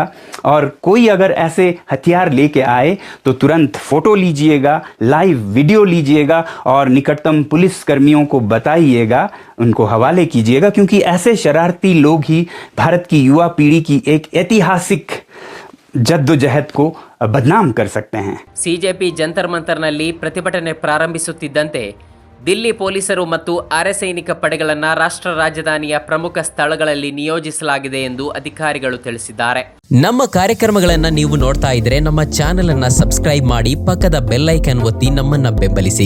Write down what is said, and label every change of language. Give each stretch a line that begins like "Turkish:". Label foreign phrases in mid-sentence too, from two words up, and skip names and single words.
Hindi: और कोई अगर ऐसे हथियार लेके आए तो तुरंत फ़ोटो लीजिएगा, लाइव वीडियो लीजिएगा और निकटतम पुलिस कर्मियों को बताइएगा, उनको हवाले कीजिएगा, क्योंकि ऐसे शरारती लोग ही भारत की युवा पीढ़ी की एक ऐतिहासिक जद्दोजहद को बदनाम कर सकते हैं.
Kannada: ಸಿಜೆಪಿ ಜಂತರ್ ಮಂತರ್ನಲ್ಲಿ ಪ್ರತಿಭಟನೆ ಪ್ರಾರಂಭಿಸುತ್ತಿದ್ದಂತೆ ದಿಲ್ಲಿ ಪೊಲೀಸರು ಮತ್ತು ಅರೆಸೈನಿಕ ಪಡೆಗಳನ್ನು ರಾಷ್ಟ್ರ ರಾಜಧಾನಿಯ ಪ್ರಮುಖ ಸ್ಥಳಗಳಲ್ಲಿ ನಿಯೋಜಿಸಲಾಗಿದೆ ಎಂದು ಅಧಿಕಾರಿಗಳು ತಿಳಿಸಿದ್ದಾರೆ. ನಮ್ಮ ಕಾರ್ಯಕ್ರಮಗಳನ್ನು ನೀವು ನೋಡ್ತಾ ಇದ್ರೆ ನಮ್ಮ ಚಾನೆಲ್ ಅನ್ನ ಸಬ್ಸ್ಕ್ರೈಬ್ ಮಾಡಿ, ಪಕ್ಕದ
English: bell icon
Kannada: ಒತ್ತಿ ನಮ್ಮನ್ನ ಬೆಂಬಲಿಸಿ.